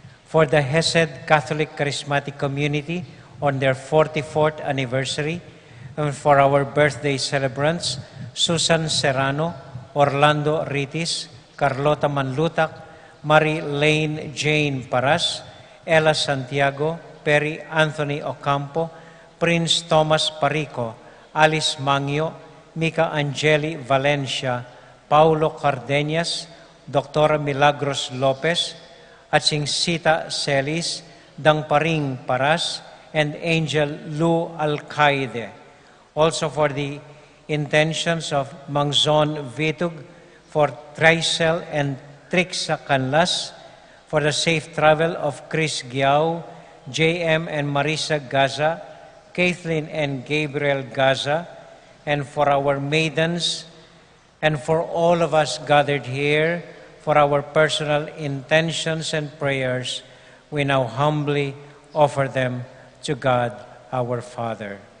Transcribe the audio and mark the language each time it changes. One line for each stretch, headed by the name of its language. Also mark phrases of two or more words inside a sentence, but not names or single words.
English: for the Hesed Catholic Charismatic Community on their 44th anniversary, and for our birthday celebrants, Susan Serrano, Orlando Ritis, Carlota Manlutak, Marie Lane Jane Paras, Ella Santiago, Perry Anthony Ocampo, Prince Thomas Parico, Alice Mangio, Mika Angeli Valencia, Paulo Cardenas, Dr. Milagros Lopez, at sing Sita Celis, Dangparing Paras, and Angel Lu Alcaide. Also for the intentions of Mangzon Vitug, for Trisel and Trixa Canlas, for the safe travel of Chris Giao, JM and Marisa Gaza, Kathleen and Gabriel Gaza, and for our maidens, and for all of us gathered here, for our personal intentions and prayers, we now humbly offer them to God our Father.